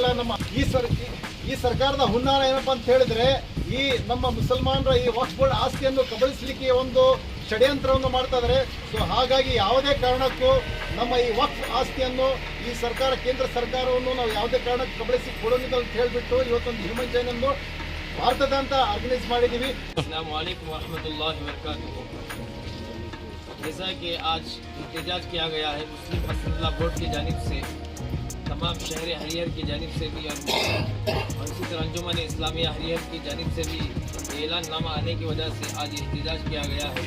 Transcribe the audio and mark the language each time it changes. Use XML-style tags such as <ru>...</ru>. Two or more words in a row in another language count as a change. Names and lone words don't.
<kn>ನಮ್ಮ ಈ ಸರ್ಕಾರದ ಹುನ್ನಾರ ಏನಪ್ಪ ಅಂತ ಹೇಳಿದ್ರೆ, ಈ ನಮ್ಮ ಮುಸಲ್ಮಾನರ ಈ ವಕ್ಫ್ ಬೋರ್ಡ್ ಆಸ್ತಿಯನ್ನು ಕಬಳಿಸಲಿಕ್ಕೆ ಒಂದು ಷಡ್ಯಂತ್ರವನ್ನು ಮಾಡ್ತಾ ಇದ್ದಾರೆ. ಸೊ ಹಾಗಾಗಿ ಯಾವುದೇ ಕಾರಣಕ್ಕೂ ನಮ್ಮ ಈ ವಕ್ಫ್ ಆಸ್ತಿಯನ್ನು ಈ ಸರ್ಕಾರ, ಕೇಂದ್ರ ಸರ್ಕಾರವನ್ನು ನಾವು ಯಾವುದೇ ಕಾರಣಕ್ಕೆ ಕಬಳಿಸಿ ಕೊಡೋದಿಲ್ಲ ಅಂತ ಹೇಳಿಬಿಟ್ಟು ಇವತ್ತೊಂದು</kn> <en>human chain</en> <kn>ಅನ್ನು ಭಾರತದಾದ್ಯಂತ ಆರ್ಗನೈಸ್ ಮಾಡಿದ್ದೀವಿ.</kn> <ar>السلام عليكم ورحمة الله وبركاته.</ar> <ur>جیسا کہ آج احتجاج کیا گیا ہے مسلم پرسنل لا بورڈ کی جانب سے، تمام شہر ہریہر کی جانب سے بھی اور اسی طرح انجمن اسلامیہ ہریہر کی جانب سے بھی اعلان نامہ آنے کی وجہ سے آج احتجاج کیا گیا ہے.</ur>